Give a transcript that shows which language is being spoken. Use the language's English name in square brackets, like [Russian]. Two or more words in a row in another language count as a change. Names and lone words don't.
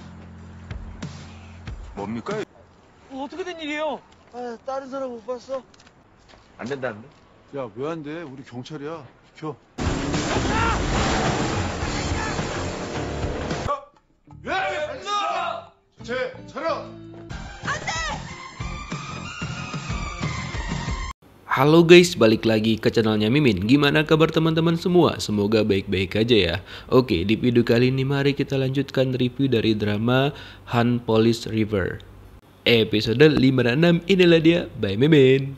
[Korean] 뭡니까? 어떻게 된 일이에요? 아, 다른 사람 못 봤어? 안 된다는데? 야, 왜 안 돼? 우리 경찰이야. 비켜. 제 차려. [Indonesian] Halo guys, balik lagi ke channelnya Mimin. Gimana kabar teman-teman semua? Semoga baik-baik aja ya. Oke, di video kali ini mari kita lanjutkan review dari drama Han Police River. Episode 5 dan 6 inilah dia, by Mimin.